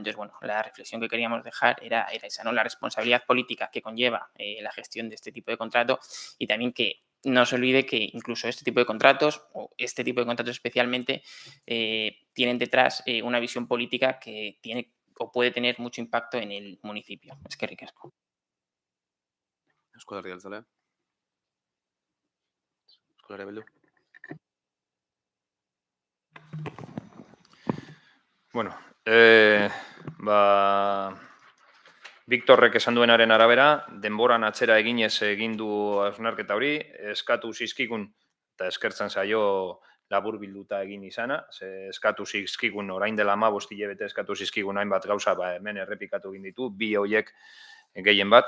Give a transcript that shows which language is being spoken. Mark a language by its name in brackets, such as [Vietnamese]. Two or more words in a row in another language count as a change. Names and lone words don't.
[Spanish] Entonces, bueno, la reflexión que queríamos dejar era esa, ¿no? La responsabilidad política que conlleva la gestión de este tipo de contrato, y también que no se olvide que incluso este tipo de contratos, o este tipo de contratos especialmente, tienen detrás una visión política que tiene o puede tener mucho impacto en el municipio. [Basque] Eskerrik asko. Euskal Herria Jeltzalea. Euskal Herria Bildu. Bueno, Victorrek esan duenaren arabera, denboran atzera eginez egin du hausnarketa hori, eskatu zizkigun, eta eskertzen zaio laburbilduta egin izana, eskatu zizkigun orain dela 15 hilabete eskatu zizkigun hainbat gauza, hemen errepikatu egin ditu, bi horiek gehien bat.